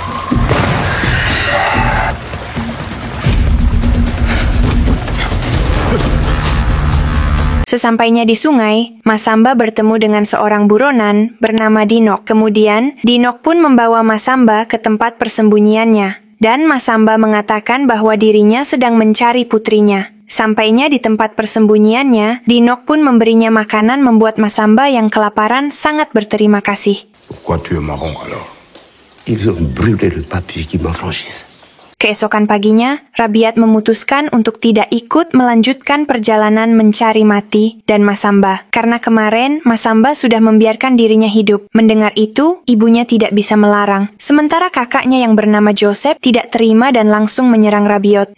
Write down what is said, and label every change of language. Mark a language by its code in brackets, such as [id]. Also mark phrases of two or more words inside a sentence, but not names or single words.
[id] Sesampainya di sungai, Masamba bertemu dengan seorang buronan bernama Dinok. Kemudian, Dinok pun membawa Masamba ke tempat persembunyiannya. Dan Masamba mengatakan bahwa dirinya sedang mencari putrinya. Sampainya di tempat persembunyiannya, Dinok pun memberinya makanan membuat Masamba yang kelaparan sangat berterima kasih. [fr] Pourquoi tu es marrant alors? Ils ont brûlé le papier qui m'affranchissait. [id] Keesokan paginya, Rabiat memutuskan untuk tidak ikut melanjutkan perjalanan mencari Mati dan Masamba. Karena kemarin, Masamba sudah membiarkan dirinya hidup. Mendengar itu, ibunya tidak bisa melarang. Sementara kakaknya yang bernama Joseph tidak terima dan langsung menyerang Rabiot.